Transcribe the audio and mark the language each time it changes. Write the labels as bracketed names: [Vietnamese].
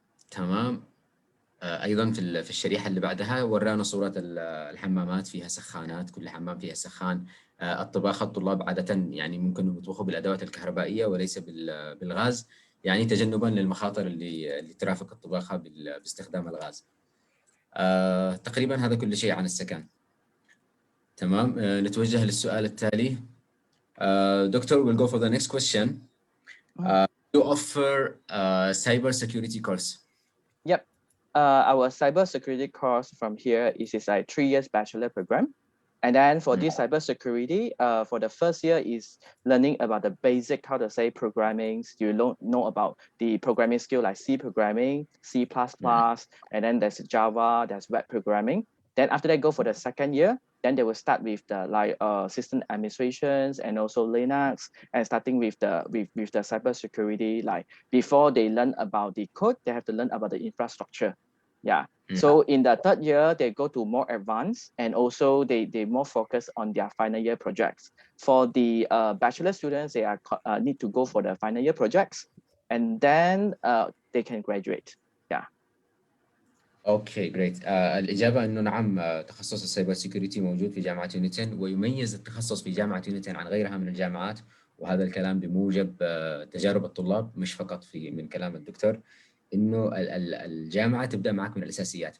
[Arabic] تمام. ايضا في الشريحه اللي بعدها ورانا صوره الحمامات، فيها سخانات، كل حمام فيها سخان. الطباخ الطلاب عاده يعني ممكن يطبخوا بالادوات الكهربائيه وليس بالغاز، يعني تجنبا للمخاطر اللي ترافق الطباخه باستخدام الغاز. تقريبا هذا كل شيء عن السكن. تمام. نتوجه للسؤال التالي. [English] Doctor, we'll go for the next question. You offer a cyber security course. Yep. Our cybersecurity course from here is a 3 years bachelor program. And then for this cybersecurity, for the first year is learning about the basic, how to say, programming. You know about the programming skill like C programming, C++, and then there's Java, there's web programming. Then after they go for the second year, then they will start with the system administrations and also Linux, and starting with the cybersecurity. Like before they learn about the code, they have to learn about the infrastructure. Yeah. So in the third year, they go to more advanced, and also they more focus on their final year projects. For the bachelor students, they are need to go for the final year projects, and then they can graduate. Yeah. Okay great. [Arabic] الاجابه انه نعم، تخصص السايبر سيكيورتي موجود في جامعه يونيتن، ويميز التخصص في جامعه يونيتن عن غيرها من الجامعات، وهذا الكلام بموجب تجارب الطلاب مش فقط من كلام الدكتور، انه الجامعه تبدا معك من الاساسيات.